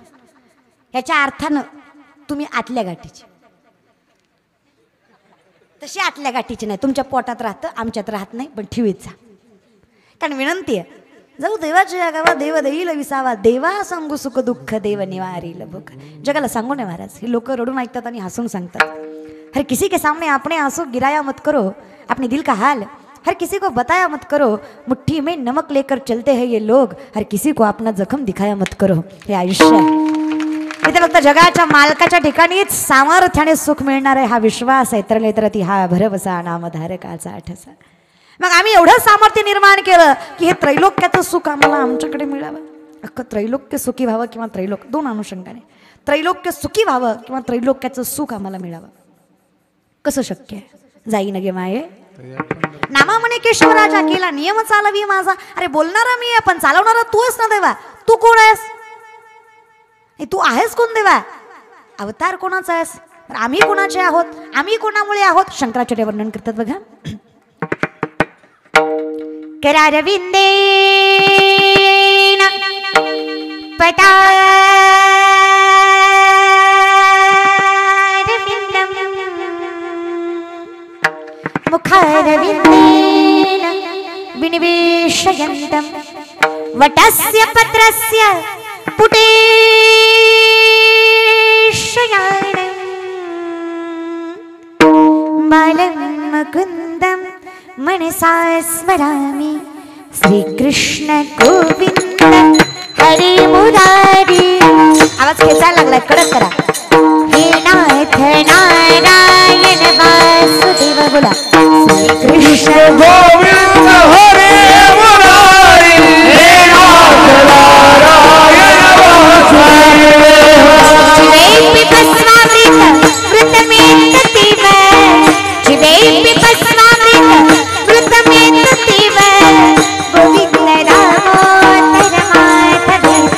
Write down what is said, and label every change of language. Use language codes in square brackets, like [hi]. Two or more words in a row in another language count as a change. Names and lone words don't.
[mr] याच्या अर्थानं तुम्ही आतल्या गाठीचे, तशी आतल्या गाठीची नाही. तुमच्या पोटात राहतं, आमच्यात राहत नाही, पण ठेवीत जा. कारण विनंती आहे, जाऊ देवाच्या गावा देव देईल विसावा, देवा सांगू सुख दुःख देव निवारील भूक. जगाला सांगू नये महाराज. हे लोक रडून ऐकतात आणि हसून सांगतात. [hi] हर किसी के सामने आपने आंसू गिराया मत करो, अपने दिल का हाल हर किसी को बताया मत करो, मुट्ठी में नमक लेकर चलते हैं ये लोग, हर किसी को अपना जखम दिखाया मत करो. [mr] हे आयुष्य आहे. इथे फक्त जगाच्या मालकाच्या ठिकाणीच सामर्थ्याने सुख मिळणार आहे हा विश्वास आहे. तर नेत्रती हा भरवसा नामधारकाचा ठसा. मग आम्ही एवढं सामर्थ्य निर्माण केलं की हे त्रैलोक्याचं सुख आम्हाला आमच्याकडे मिळावं. अख्खं त्रैलोक्य सुखी व्हावं किंवा त्रैलोक, दोन अनुषंगाने त्रैलोक्य सुखी व्हावं किंवा त्रैलोक्याचं सुख आम्हाला मिळावं. कसं शक्य आहे? जाई नगे माये नामा म्हणे केशवराजा, केला नियम चालवी माझा. अरे बोलणारा मी आहे पण चालवणारा तू आहेस ना देवा. तू कोण आहेस? तू आहेस कोण देवा? अवतार कोणाचा आहेस? आम्ही कोणाचे आहोत? आम्ही कोणामुळे आहोत? शंकराचार्य वर्णन करतात बघा. [sa] करारविंदे पटा मुखारविंदेन विनिवेशयन्तं वटस्य पत्रस्य पुटेशयानं बालं मुकुन्दं मनसा स्मरामि श्रीकृष्ण गोविंद हरे मुरारी. [mr] आवाज खेचायला लागलाय, कडक करा. [sa] हे नाथ नारायण वासुदेव बोला. श्रीकृष्ण गोविंद हरे मुरारी, हे नाथ नारायण वासुदेव. जिवेपि भस्मामृत मृतमेततीव, जिवेपि भस्मामृत मृतमेततीव, गोविंद दामोदर माधवेति.